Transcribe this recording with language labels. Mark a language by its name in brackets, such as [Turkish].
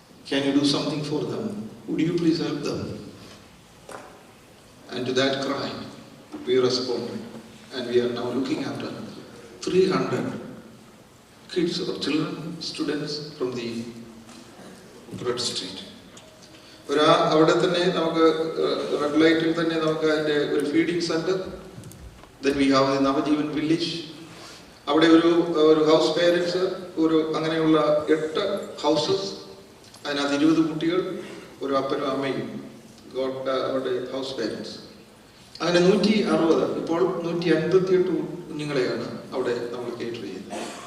[English] Can you do something for them? Would you please help them? And to that cry we responded, and we are now looking after 300 kids or children, students from the Bread Street. [Malayalam] അവിടെ തന്നെ നമുക്ക് red ലൈറ്റിൽ തന്നെ നമുക്ക് അതിൻ്റെ ഒരു feeding centre. [English] Then we have the Navajeevan village. [Malayalam] അവിടെ ഒരു ഹൗസ് പേരൻസ്, അങ്ങനെയുള്ള 8 ഹൗസസ്, അതിനകത്ത് 20 കുട്ടികൾ, ഒരു അപ്പനും അമ്മയും അവരുടെ ഹൗസ് പേരൻസ്. അങ്ങനെ 160, ഇപ്പോൾ 158 കുഞ്ഞുങ്ങളെയാണ് അവിടെ നമ്മൾ കേറ്റർ ചെയ്യുന്നത്.